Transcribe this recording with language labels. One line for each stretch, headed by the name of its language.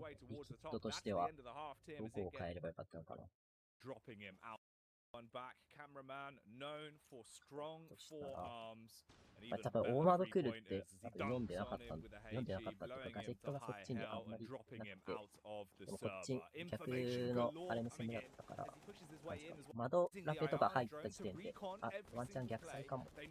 Japanese: リキッドとしては、どこを変えればよかったのかな。
English: One back cameraman known for strong forearms.
Japanese: 多分大窓来るって読んでなかったっていうか、ガジェットがそっちにあんまりなくて、でもこっち逆のあれの攻めだったから、窓ラペとか入った時点で、あ、ワンチャン逆サイかも。